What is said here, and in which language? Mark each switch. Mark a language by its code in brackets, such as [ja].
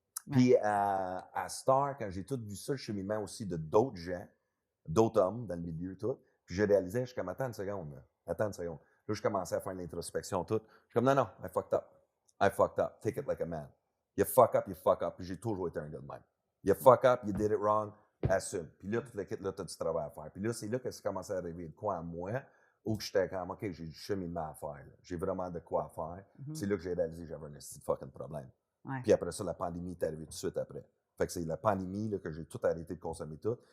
[fr] Puis à Star, quand j'ai tout vu ça, le cheminement aussi de d'autres gens, d'autres hommes dans le milieu, tout, puis je réalisais, je suis comme, attends une seconde. Là, je commençais à faire l'introspection, tout. Je suis comme, non, [en] I fucked up. Take it like a man. You fuck up. [fr] Puis j'ai toujours été un gars de même. [en] You fuck up, you did it wrong, assume. [fr] Puis là, tu as du travail à faire. Puis là, c'est là que ça commençait à arriver de quoi à moi, où j'étais comme, OK, j'ai du cheminement à faire. J'ai vraiment de quoi à faire. C'est là que j'ai réalisé que j'avais un petit fucking problème. Puis après ça, la pandémie est arrivée tout de suite après. Fait que c'est la pandémie là, que j'ai tout arrêté de consommer tout.